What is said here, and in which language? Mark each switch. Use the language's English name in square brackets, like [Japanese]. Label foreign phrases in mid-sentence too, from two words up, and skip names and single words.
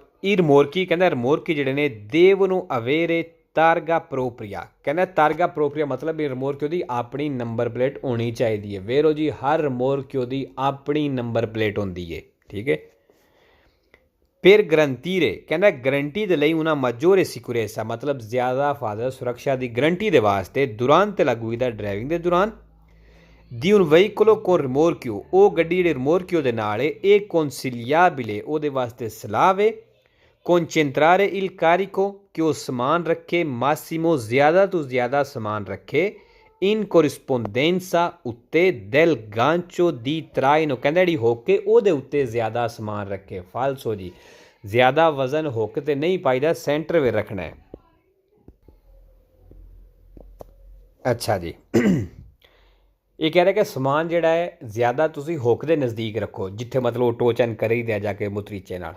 [Punjabi] ਇਹ ਰਮੋਰਕੀ ਕਹਿੰਦਾ ਰਮੋਰਕੀ ਜਿਹੜੇ ਨੇ ਦੇਵ ਨੂੰ [Italian] avere targa propria, [Punjabi] ਕਹਿੰਦਾ [Italian] targa propria [Punjabi] ਮਤਲਬ ਇਹ ਰਮੋਰਕਿਓ ਦੀ ਆਪਣੀ ਨੰਬਰ ਪਲੇਟ ਹੋਣੀ ਚਾਹੀਦੀ ਹੈ। ਵੇਰੋ ਜੀ ਹਰ ਰਮੋਰਕਿਓ ਦੀ ਆਪਣੀ ਨੰਬਰ ਪਲੇਟ ਹੁੰਦੀ ਹੈ, ਠੀਕ ਹੈ। ਫਿਰ ਗਰੰਟੀਰੇ ਕਹਿੰਦਾ ਗਰੰਟੀ ਦੇ ਲਈ ਉਹਨਾਂ [Italian] maggiore sicurezza [Punjabi] ਮਤਲਬ ਜ਼ਿਆਦਾ ਹਿਫਾਜ਼ਤ ਸੁਰੱਖਿਆ ਦੀ ਗਰੰਟੀ ਦੇ ਵਾਸਤੇ ਦੁਰਾਨ ਤੇ ਲਾਗੂ ਦਾ ਡਰਾਈਵਿੰਗ ਦੇ ਦੌਰਾਨ ਦੀ [Italian] un veicolo con rimorchio, [Punjabi] ਉਹ ਗੱਡੀ ਜਿਹੜੇ ਰਮੋਰਕਿਓ ਦੇ ਨਾਲ ਹੈ ਇਹ consigliabile ਉਹਦੇ ਵਾਸਤੇ ਸਲਾਹ ਹੈ [Italian] concentrare il carico [Punjabi] ਕਿ ਉਹ ਸਮਾਨ ਰੱਖੇ ਮਾਸੀਮੋ ਜ਼ਿਆਦਾ ਤੋਂ ਜ਼ਿਆਦਾ ਸਮਾਨ ਰੱਖੇ [Italian] in corrispondenza [Punjabi] ਉੱਤੇ [Italian] del gancio di traino, [Punjabi] ਕਹਿੰਦਾ ਜਿਹੜੀ ਹੁੱਕ ਹੈ ਉਹਦੇ ਉੱਤੇ ਜ਼ਿਆਦਾ ਸਮਾਨ ਰੱਖੇ। ਫਾਲਸੋ ਜੀ, ਜ਼ਿਆਦਾ ਵਜ਼ਨ ਹੁੱਕ ਤੇ ਨਹੀਂ ਪਾਈਦਾ, ਸੈਂਟਰ ਵਿੱਚ ਰੱਖਣਾ ਹੈ। ਅੱਛਾ ਜੀ, ਇਹ ਕਹਿ ਰਿਹਾ ਕਿ ਸਮਾਨ ਜਿਹੜਾ ਹੈ ਜ਼ਿਆਦਾ ਤੁਸੀਂ ਹੁੱਕ ਦੇ ਨਜ਼ਦੀਕ ਰੱਖੋ, ਜਿੱਥੇ ਮਤਲਬ ਉਹ ਟੋਚਨ ਕਰੀ ਦਿਆ ਜਾ ਕੇ ਮੁਤਰੀਚੇ ਨਾਲ।